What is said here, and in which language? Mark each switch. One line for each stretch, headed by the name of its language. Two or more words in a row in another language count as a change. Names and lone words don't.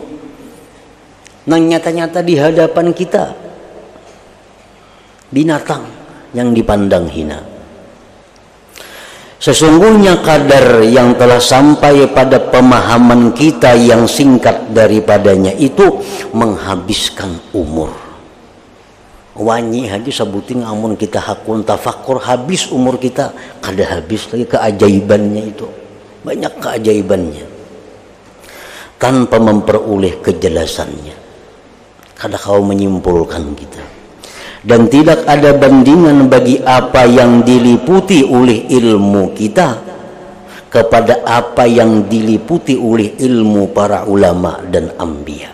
Indonesian: Nang nyata-nyata di hadapan kita binatang yang dipandang hina. Sesungguhnya kadar yang telah sampai pada pemahaman kita yang singkat daripadanya itu menghabiskan umur.
Banjar: Wanyi haji sabuting amun kita hakun tafakur habis umur kita, kada habis lagi keajaibannya itu.
Indonesian: Banyak keajaibannya tanpa memperoleh kejelasannya. Kada kau menyimpulkan kita. Dan tidak ada bandingan bagi apa yang diliputi oleh ilmu kita kepada apa yang diliputi oleh ilmu para ulama dan anbiya.